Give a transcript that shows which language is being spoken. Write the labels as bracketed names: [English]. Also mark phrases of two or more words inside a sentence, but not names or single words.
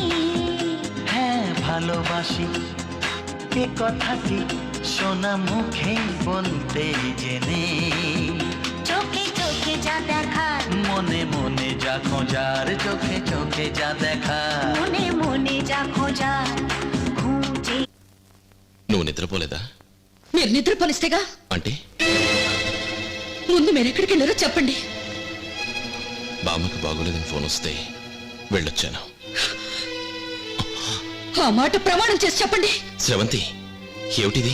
[Bangla] হ্যাঁ ভালোবাসি এ কথাটি শোনা মুখে বলতে জেনে চোখে চোখে যা দেখার মনে মনে যা খোঁজার চোখে চোখে যা দেখা মনে মনে যা খোঁজার খুঁজে [Telugu] నువ్వు నిద్రపోలేదా మీరు నిద్రపోనిస్తేగా అంటే ముందు మీరు ఎక్కడికి వెళ్ళారో చెప్పండి. బామ్మకి బాగోలేదని ఫోన్ వస్తే వెళ్ళొచ్చాను. ఆ మాట ప్రమాణం చేసి చెప్పండి. శ్రవంతి ఏమిటిది?